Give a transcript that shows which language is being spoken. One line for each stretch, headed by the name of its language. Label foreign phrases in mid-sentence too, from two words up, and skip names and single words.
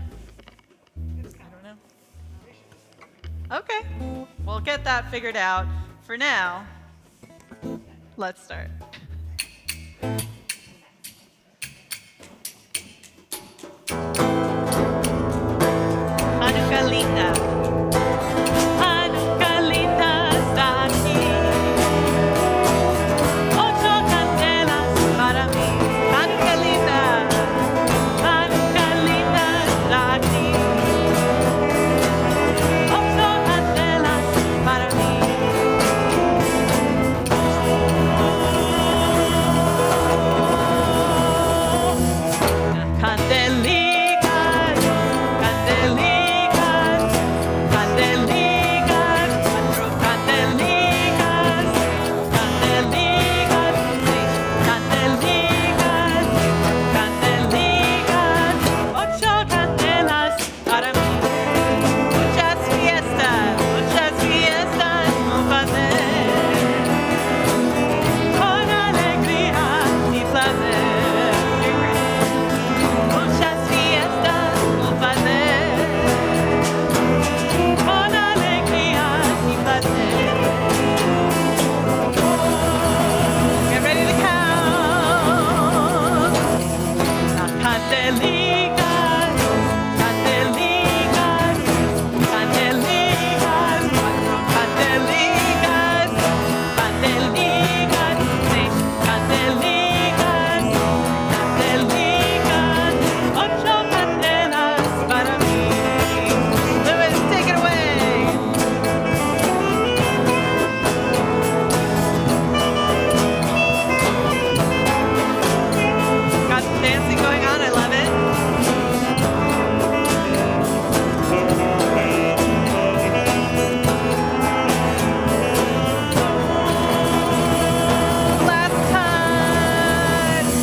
English: I don't know. Okay. We'll get that figured out. For now, let's start.
Ladino: Hanukkah linda. Hanukkah linda está aquí. Ocho candelas para mí. Hanukkah linda. Hanukkah linda está aquí. Ocho candelas para mí. Candelicas, candelicas, candelicas, cuatro candelicas, candelicas, seis candelicas, candelicas, ocho candelas para mí. Muchas fiestas vamos a hacer, con alegría y placer. Muchas fiestas vamos a hacer, con alegría y placer.
English: Get ready to count.
Ladino: Las candelicas, candelicas, candelicas, cuatro candelicas, candelicas, seis candelicas, candelicas, ocho candelas para mí.
English: Lewis, take it away. Got some dancing going on. I love it. Last time.